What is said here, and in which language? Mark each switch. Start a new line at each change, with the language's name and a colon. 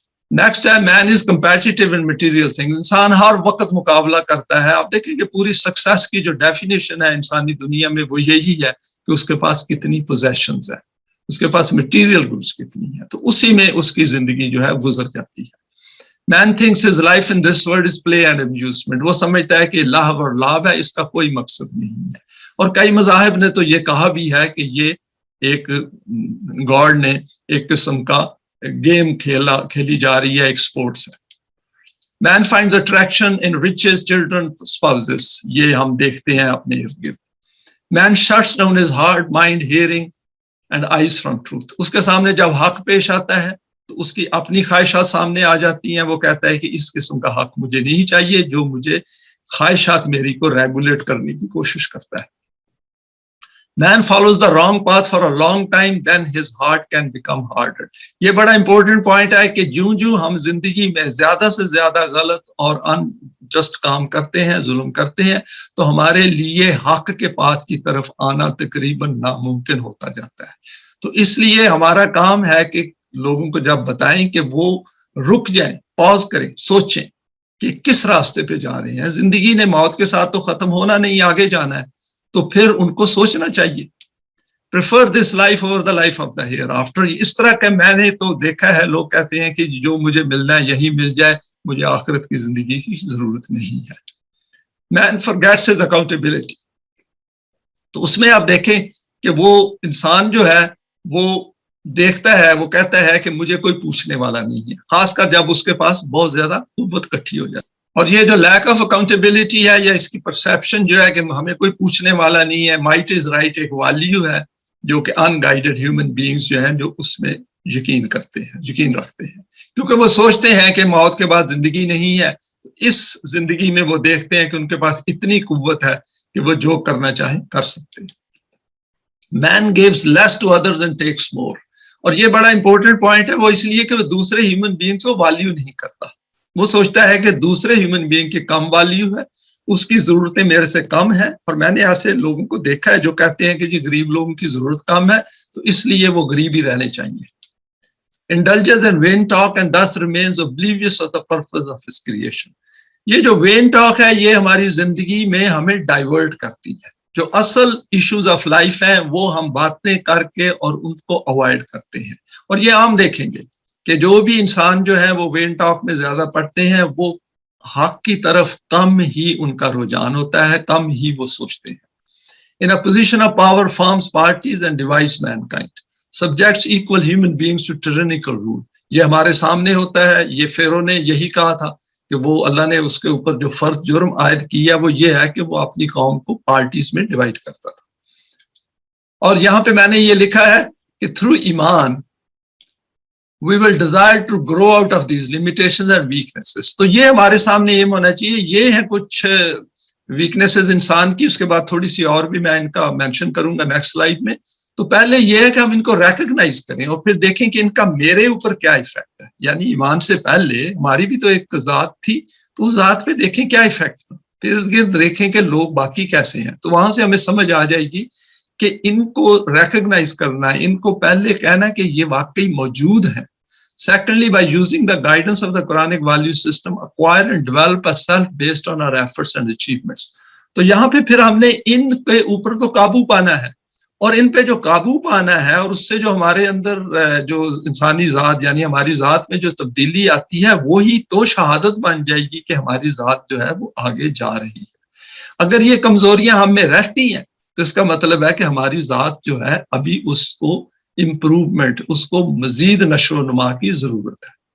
English: Next ہے man is competitive in material thing.
Urdu: انسان ہر وقت مقابلہ کرتا ہے. آپ دیکھیں کہ پوری سکسیس کی جو ڈیفینیشن ہے انسانی دنیا میں وہ یہی ہے کہ اس کے پاس کتنی پوزیشنز ہیں. اس کے پاس مٹیریل گڈس کتنی ہے، تو اسی میں اس کی زندگی جو ہے گزر جاتی ہے.
English: Man thinks his life in this world is play and amusement.
Urdu: وہ سمجھتا ہے کہ لہو اور لعب ہے، اس کا کوئی مقصد نہیں ہے. اور کئی مذاہب نے تو یہ کہا بھی ہے کہ یہ ایک گاڈ نے ایک قسم کا گیم کھیلی جا رہی ہے، ایک سپورٹس ہے.
English: Man finds attraction in riches, children, spouses.
Urdu: یہ ہم دیکھتے ہیں اپنے ارد گرد.
English: Man shuts down his heart, mind, hearing and eyes from truth.
Urdu: اس کے سامنے جب حق پیش آتا ہے تو اس کی اپنی خواہشات سامنے آ جاتی ہیں. وہ کہتا ہے کہ اس قسم کا حق مجھے نہیں چاہیے جو مجھے خواہشات میری کو ریگولیٹ کرنے کی کوشش کرتا ہے.
English: Man follows the wrong path for a long time, then his heart can become harder.
Urdu: یہ بڑا امپورٹنٹ پوائنٹ ہے کہ جوں ہم زندگی میں زیادہ سے زیادہ غلط اور انجسٹ کام کرتے ہیں، ظلم کرتے ہیں، تو ہمارے لیے حق کے پاتھ کی طرف آنا تقریباً ناممکن ہوتا جاتا ہے. تو اس لیے ہمارا کام ہے کہ لوگوں کو جب بتائیں کہ وہ رک جائیں، پاز کریں، سوچیں کہ کس راستے پہ جا رہے ہیں. زندگی نے موت کے ساتھ تو ختم ہونا نہیں، آگے جانا ہے، تو پھر ان کو سوچنا چاہیے.
English: Prefer this life over the life of the hereafter.
Urdu: اس طرح کا میں نے تو دیکھا ہے، لوگ کہتے ہیں کہ جو مجھے ملنا ہے یہی مل جائے، مجھے آخرت کی زندگی کی ضرورت نہیں ہے.
English: Man forgets his accountability.
Urdu: تو اس میں آپ دیکھیں کہ وہ انسان جو ہے وہ دیکھتا ہے، وہ کہتا ہے کہ مجھے کوئی پوچھنے والا نہیں ہے، خاص کر جب اس کے پاس بہت زیادہ قوت اکٹھی ہو جائے. اور یہ جو لیک آف اکاؤنٹیبلٹی ہے یا اس کی پرسیپشن جو ہے کہ ہمیں کوئی پوچھنے والا نہیں ہے،
English: might is right
Urdu: ایک ویلیو ہے جو کہ ان گائیڈڈ ہیومن بینگز جو ہیں جو اس میں یقین کرتے ہیں، یقین رکھتے ہیں، کیونکہ وہ سوچتے ہیں کہ موت کے بعد زندگی نہیں ہے. اس زندگی میں وہ دیکھتے ہیں کہ ان کے پاس اتنی قوت ہے کہ وہ جو کرنا چاہیں کر سکتے ہیں.
English: Man gives less to others and takes more.
Urdu: اور یہ بڑا امپورٹنٹ پوائنٹ ہے، وہ اس لیے کہ وہ دوسرے ہیومن بینگز کو ویلیو نہیں کرتا. وہ سوچتا ہے کہ دوسرے ہیومن بینگ کی کم ویلیو ہے، اس کی ضرورتیں میرے سے کم ہیں. اور میں نے ایسے لوگوں کو دیکھا ہے جو کہتے ہیں کہ جی غریب لوگوں کی ضرورت کم ہے تو اس لیے وہ غریب ہی رہنے چاہیے.
English: Indulges in vain talk and thus remains oblivious of the purpose of his creation.
Urdu: یہ جو وین ٹاک ہے یہ ہماری زندگی میں ہمیں ڈائیورٹ کرتی ہے. جو اصل ایشوز آف لائف ہیں وہ ہم باتیں کر کے اور ان کو اوائڈ کرتے ہیں. اور یہ عام دیکھیں گے کہ جو بھی انسان جو ہے وہ وین ٹاک میں زیادہ پڑھتے ہیں وہ حق کی طرف کم ہی ان کا رجحان ہوتا ہے، کم ہی وہ سوچتے ہیں.
English: In a position of power forms parties and divides mankind. Subjects equal human beings to tyrannical rule.
Urdu: یہ ہمارے سامنے ہوتا ہے. یہ فیرو نے یہی کہا تھا کہ وہ اللہ نے اس کے اوپر جو فرض جرم عائد کیا وہ یہ ہے کہ وہ اپنی قوم کو پارٹیز میں ڈیوائڈ کرتا تھا. اور یہاں پہ میں نے یہ لکھا ہے کہ
English: Through ایمان we will desire to grow out of these limitations and weaknesses.
Urdu: تو یہ ہمارے سامنے یہ ہونا چاہیے. یہ ہیں کچھ ویکنیسز انسان کی، اس کے بعد تھوڑی سی اور بھی میں ان کا مینشن کروں گا نیکسٹ سلائیڈ میں. تو پہلے یہ ہے کہ ہم ان کو ریکگنائز کریں اور پھر دیکھیں کہ ان کا میرے اوپر کیا ایفیکٹ ہے. یعنی ایمان سے پہلے ہماری بھی تو ایک ذات تھی، تو اس ذات پہ دیکھیں کیا ایفیکٹ تھا، پھر ارد گرد دیکھیں کہ لوگ باقی کیسے ہیں. تو وہاں سے ہمیں سمجھ آ جائے گی کہ ان کو ریکگنائز کرنا ہے، ان کو پہلے کہنا کہ یہ واقعی موجود ہیں.
English: Secondly, by using the guidance of the Quranic value system, acquire and develop a self based on our efforts and achievements.
Urdu: تو یہاں پہ پھر ہم نے ان کے اوپر تو قابو پانا ہے، اور ان پہ جو قابو پانا ہے اور اس سے جو ہمارے اندر جو انسانی ذات یعنی ہماری ذات میں جو تبدیلی آتی ہے وہی تو شہادت بن جائے گی کہ ہماری ذات جو ہے وہ آگے جا رہی ہے. اگر یہ کمزوریاں ہم میں رہتی ہیں تو اس کا مطلب ہے کہ ہماری ذات جو ہے ابھی اس کو امپروومنٹ، اس کو مزید نشو و نما کی ضرورت ہے.